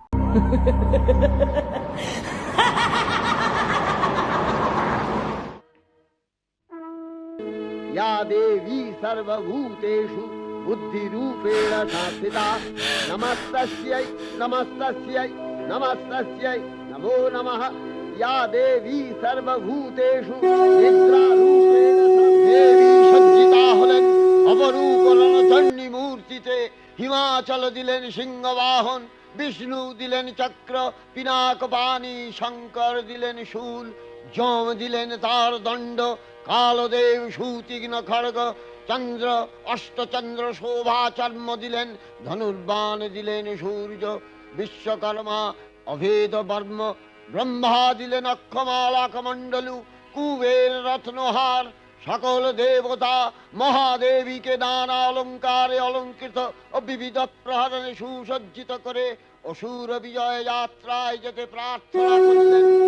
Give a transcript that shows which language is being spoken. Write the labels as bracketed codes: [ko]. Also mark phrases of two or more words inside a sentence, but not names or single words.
[sa] या देवी सर्वभूतेषु बुद्धिरूपेण संस्थिता नमस्तस्यै नमस्तस्यै नमस्तस्यै नमो नमः। या देवी सर्वभूतेषु निद्रारूपेण देवी [bn] সজ্জিতা হলেন অপরূপ রণচণ্ডী মূর্তিতে। হিমাচল দিলেন সিংহবাহন, বিষ্ণু দিলেন চক্র পিনাকপাণি, শঙ্কর দিলেন শূল, যম দিলেন তার দণ্ড, কালদেব সুতীক্ষ্ণ খড়গ, চন্দ্র অষ্টচন্দ্র শোভা চর্ম দিলেন, ধনুর্বাণ দিলেন সূর্য, বিশ্বকর্মা অভেদ বর্ম, ব্রহ্মা দিলেন অক্ষমালা কমণ্ডলু, কুবের রত্নহার, সকল দেবতা মহাদেবীকে নানা অলঙ্কারে অলঙ্কৃত ও বিবিধ প্রহরণে সুসজ্জিত করে অসুর বিজয় যাত্রায় যেতে প্রার্থনা করলেন।